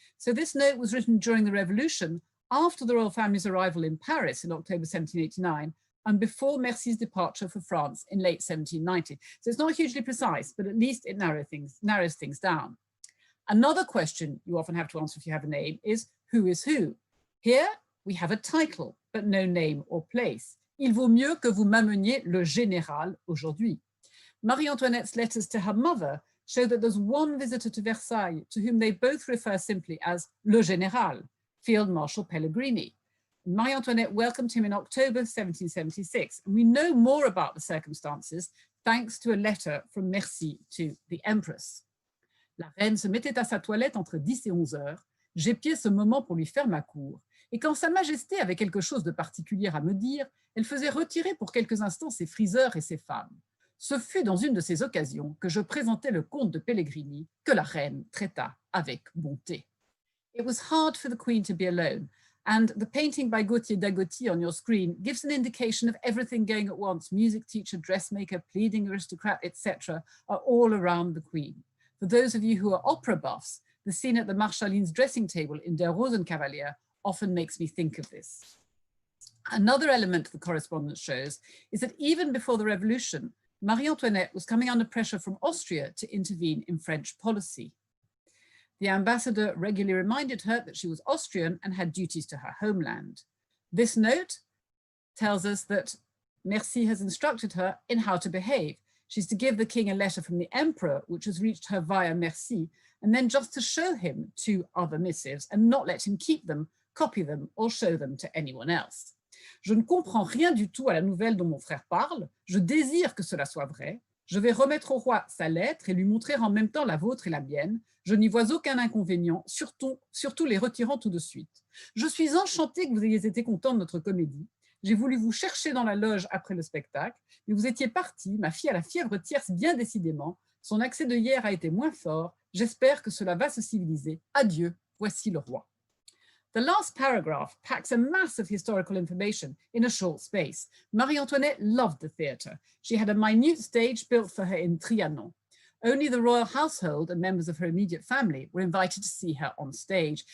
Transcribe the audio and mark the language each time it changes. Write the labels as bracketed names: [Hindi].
[English] So this note was written during the Revolution, after the royal family's arrival in Paris in October 1789, and before Mercy's departure for France in late 1790. So it's not hugely precise, but at least it narrows things down. Another question you often have to answer if you have a name is, who is who? Here we have a title, but no name or place. [French] Il vaut mieux que vous m'ameniez le général aujourd'hui. [English] Marie-Antoinette's letters to her mother show that there's one visitor to Versailles to whom they both refer simply as le général, Field Marshal Pellegrini. Marie-Antoinette welcomed him in October 1776, and we know more about the circumstances thanks to a letter from Mercy to the Empress. [French] La reine se mettait à sa toilette entre 10 et 11 heures. J'épiais ce moment pour lui faire ma cour. Et quand Sa Majesté avait quelque chose de particulier à me dire, elle faisait retirer pour quelques instants ses friseurs et ses femmes. Ce fut dans une de ces occasions que je présentai le comte de Pellegrini, que la reine traita avec bonté. [English] It was hard for the Queen to be alone, and the painting by Gauthier d'Agoty on your screen gives an indication of everything going at once. Music teacher, dressmaker, pleading aristocrat, etc. are all around the Queen. For those of you who are opera buffs, the scene at the Marshalin's dressing table in Der Rosenkavalier often makes me think of this. Another element the correspondence shows is that even before the revolution, Marie-Antoinette was coming under pressure from Austria to intervene in French policy. The ambassador regularly reminded her that she was Austrian and had duties to her homeland. This note tells us that Mercy has instructed her in how to behave. She's to give the king a letter from the emperor, which has reached her via Mercy, and then just to show him two other missives and not let him keep them, copy them, or show them to anyone else. [French] Je ne comprends rien du tout à la nouvelle dont mon frère parle. Je désire que cela soit vrai. Je vais remettre au roi sa lettre et lui montrer en même temps la vôtre et la mienne. Je n'y vois aucun inconvénient, surtout les retirant tout de suite. Je suis enchantée que vous ayez été content de notre comédie. J'ai voulu vous chercher dans la loge après le spectacle, mais vous étiez parti. Ma fille a la fièvre tierce bien décidément. Son accès de hier a été moins fort. J'espère que cela va se civiliser. Adieu, voici le roi. [English] The last paragraph packs a mass of historical information in a short space. Marie-Antoinette loved the theatre. She had a minute stage built for her in Trianon. Only the royal household and members of her immediate family were invited to see her on stage.